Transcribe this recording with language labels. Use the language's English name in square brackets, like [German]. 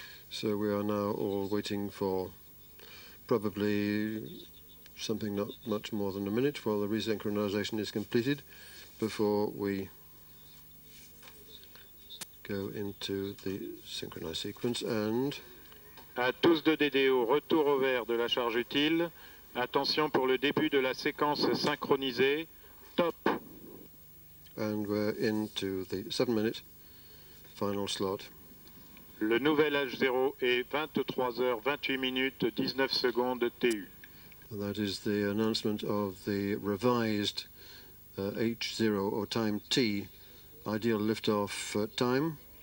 [English] So we are now all waiting for probably something not much more than a minute while the resynchronization is completed before we go into the synchronized sequence. And [French] à tous de DDO, retour au vert de la charge utile. Attention pour le début de la séquence synchronisée. Top. [English] And we're into the 7-minute final slot. [French] Le nouvel H0 est 23h28 19 secondes TU. [English] And that is the announcement of the revised H0 or time T ideal liftoff time.